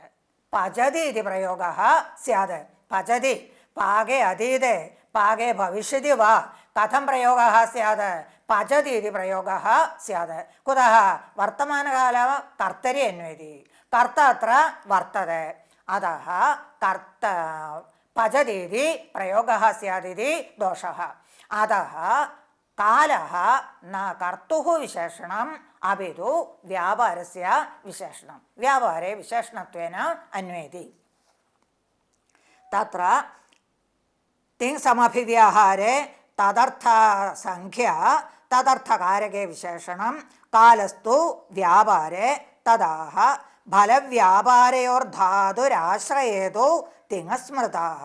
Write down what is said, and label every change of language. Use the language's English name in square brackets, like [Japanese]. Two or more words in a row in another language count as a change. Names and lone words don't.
[Sanskrit] പചതി ഇതി പ്രയോഗः സ്യാത്. പചതി പാകെ അതീതെ പാകെ ഭവിഷ്യതി വാ കഥം പ്രയോഗः സ്യാത്? പചതി ഇതി പ്രയോഗः സ്യാത്. കുതः? വർത്തമാനകാലः കർത്തരി അന്വയതി. കർത്ത അത്ര വർത്തതെ. अतः कर्त पचति इति प्रयोगः स्यात् इति दोषः. अतः कालः न कर्तुः विशेषणम् अपि तु व्यापारस्य विशेषणं. व्यापारे विशेषणत्वेन अन्वयति. तत्र तिङ्समभिव्याहारे तदर्थसंख्या तदर्थकारके विशेषणं कालस्तु व्यापारे तदाह फलव्यापारयोर्धातुराश्रयेतु तिङस्मृताः.